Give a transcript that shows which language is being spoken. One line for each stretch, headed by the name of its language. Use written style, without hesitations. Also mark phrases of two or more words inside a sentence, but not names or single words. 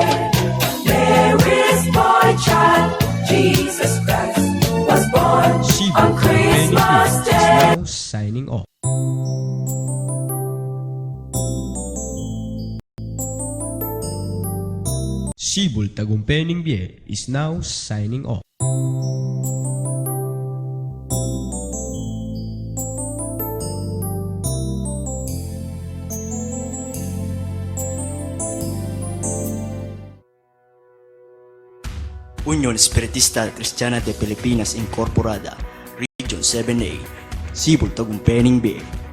English: Mary's boy child, Jesus Christ, was born on Christmas Day. Signing off. Sibul Tagumpay-Ning Biyay is now signing off. Unión Espiritista Cristiana de Pilipinas Incorporada, Region 7A, Sibul Tagumpay-Ning Biyay.